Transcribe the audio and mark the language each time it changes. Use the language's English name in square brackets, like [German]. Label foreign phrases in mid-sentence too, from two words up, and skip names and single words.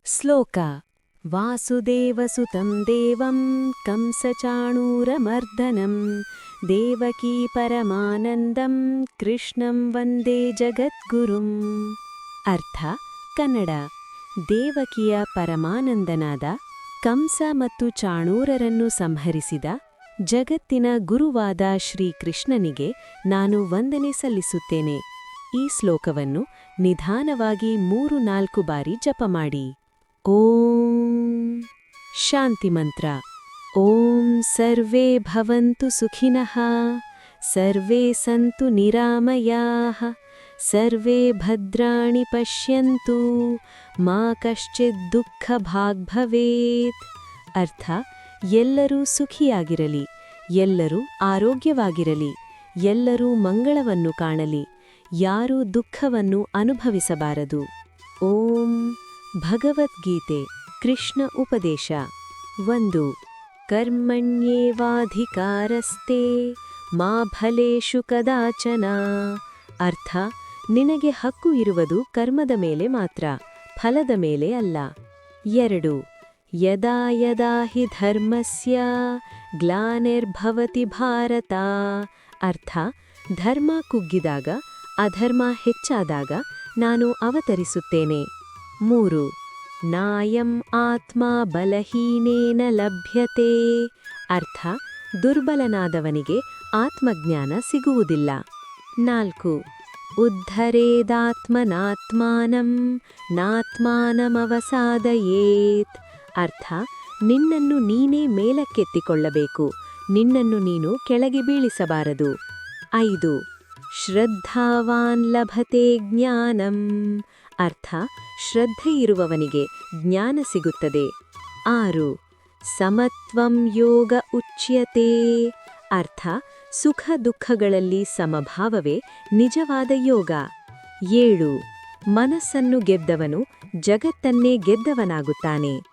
[Sanskrit] ಶ್ಲೋಕ ವಾಸುದೇವಸುತಂ ದೇವಂ ಕಂಸಚಾಣೂರಮರ್ದನಂ ದೇವಕೀ ಪರಮಾನಂದಂ ಕೃಷ್ಣಂ ವಂದೇ ಜಗದ್ಗುರುಂ. [Kannada] ಅರ್ಥ ಕನ್ನಡ. ದೇವಕಿಯ ಪರಮಾನಂದನಾದ ಕಂಸ ಮತ್ತು ಚಾಣೂರರನ್ನು ಸಂಹರಿಸಿದ ಜಗತ್ತಿನ ಗುರುವಾದ ಶ್ರೀಕೃಷ್ಣನಿಗೆ ನಾನು ವಂದನೆ ಸಲ್ಲಿಸುತ್ತೇನೆ. ಈ ಶ್ಲೋಕವನ್ನು ನಿಧಾನವಾಗಿ 3-4 ಬಾರಿ ಜಪ ಮಾಡಿ. ಓಂ ಶಾಂತಿ ಮಂತ್ರ. [Sanskrit] ಓಂ ಸರ್ವೇ ಭವಂತು ಸುಖಿನಃ, ಸರ್ವೇ ಸಂತು ನಿರಾಮಯಾಃ, ಸರ್ವೇ ಭದ್ರಾಣಿ ಪಶ್ಯಂತು, ಮಾ ಕಶ್ಚಿತ್ ದುಃಖ ಭಾಗ್ ಭವೇತ್. [Kannada] ಅರ್ಥ ಎಲ್ಲರೂ ಸುಖಿಯಾಗಿರಲಿ, ಎಲ್ಲರೂ ಆರೋಗ್ಯವಾಗಿರಲಿ, ಎಲ್ಲರೂ ಮಂಗಳವನ್ನು ಕಾಣಲಿ, ಯಾರೂ ದುಃಖವನ್ನು ಅನುಭವಿಸಬಾರದು. ಓಂ ಭಗವದ್ಗೀತೆ ಕೃಷ್ಣ ಉಪದೇಶ 1. [Sanskrit] ಕರ್ಮಣ್ಯೇವಾಧಿಕಾರಸ್ತೆ ಮಾ ಫಲೇಷು ಕದಾಚನ. [Kannada] ಅರ್ಥ ನಿನಗೆ ಹಕ್ಕು ಇರುವುದು ಕರ್ಮದ ಮೇಲೆ ಮಾತ್ರ, ಫಲದ ಮೇಲೆ ಅಲ್ಲ. 2. [Sanskrit] ಯದಾ ಯದಾ ಹಿ ಧರ್ಮಸ್ಯ ಗ್ಲಾನಿರ್ಭವತಿ ಭಾರತ. [Kannada] ಅರ್ಥ ಧರ್ಮ ಕುಗ್ಗಿದಾಗ, ಅಧರ್ಮ ಹೆಚ್ಚಾದಾಗ ನಾನು ಅವತರಿಸುತ್ತೇನೆ. [Sanskrit] 3. ನಾಯಂ ಆತ್ಮ ಬಲಹೀನೇನ ಲಭ್ಯತೆ. [Kannada] ಅರ್ಥ ದುರ್ಬಲನಾದವನಿಗೆ ಆತ್ಮಜ್ಞಾನ ಸಿಗುವುದಿಲ್ಲ. 4. [Sanskrit] ಉದ್ಧರೇದಾತ್ಮನಾತ್ಮಾನಂ ನಾತ್ಮಾನಮವಸಾದಯೇತ್. [Kannada] ಅರ್ಥ ನಿನ್ನನ್ನು ನೀನೇ ಮೇಲಕ್ಕೆತ್ತಿಕೊಳ್ಳಬೇಕು, ನಿನ್ನನ್ನು ನೀನು ಕೆಳಗೆ ಬೀಳಿಸಬಾರದು. 5. [Sanskrit] ಶ್ರದ್ಧಾವಾನ್ ಲಭತೆ ಜ್ಞಾನಂ. [Kannada] ಅರ್ಥ ಶ್ರದ್ಧೆಯಿರುವವನಿಗೆ ಜ್ಞಾನ ಸಿಗುತ್ತದೆ. [Sanskrit] 6. ಸಮತ್ವಂ ಯೋಗ ಉಚ್ಯತೆ. [Kannada] ಅರ್ಥ ಸುಖ ದುಃಖಗಳಲ್ಲಿ ಸಮಭಾವವೇ ನಿಜವಾದ ಯೋಗ. 7. ಮನಸ್ಸನ್ನು ಗೆದ್ದವನು ಜಗತ್ತನ್ನೇ ಗೆದ್ದವನಾಗುತ್ತಾನೆ.